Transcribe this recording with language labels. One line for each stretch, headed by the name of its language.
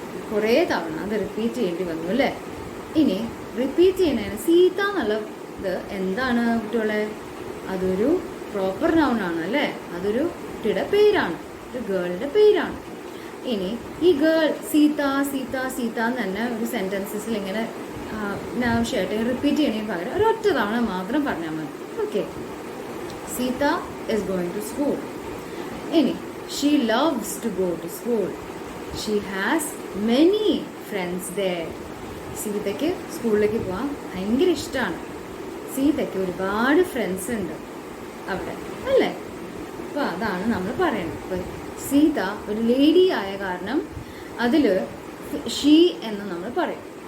Malayalam: കുറേ തവണ അത് റിപ്പീറ്റ് ചെയ്യേണ്ടി വന്നു അല്ലേ. ഇനി റിപ്പീറ്റ് ചെയ്യുന്നതിന് സീത എന്നുള്ളത് എന്താണ് കുട്ടികളെ? അതൊരു പ്രോപ്പർ നൗൺ ആണ് അല്ലേ. അതൊരു കുട്ടിയുടെ പേരാണ്, ഒരു ഗേളിൻ്റെ പേരാണ്. ഇനി ഈ ഗേൾ സീത സീത സീത എന്ന് തന്നെ ഒരു സെൻറ്റൻസസിൽ ഇങ്ങനെ ആവശ്യമായിട്ട് റിപ്പീറ്റ് ചെയ്യണതിന് പകരം ഒരൊറ്റ തവണ മാത്രം പറഞ്ഞാൽ മതി.
English: Okay, Sita is going to school. ഇനി she loves to go to school. She has many friends there.
Malayalam: സീതയ്ക്ക് സ്കൂളിലേക്ക് പോകാൻ ഭയങ്കര ഇഷ്ടമാണ്. സീതയ്ക്ക് ഒരുപാട് ഫ്രണ്ട്സ് ഉണ്ട് അവിടെ അല്ലേ. അപ്പോൾ അതാണ് നമ്മൾ പറയുന്നത്. ഇപ്പോൾ സീത ഒരു ലേഡി ആയ കാരണം അതിൽ ഷീ എന്ന് നമ്മൾ പറയും.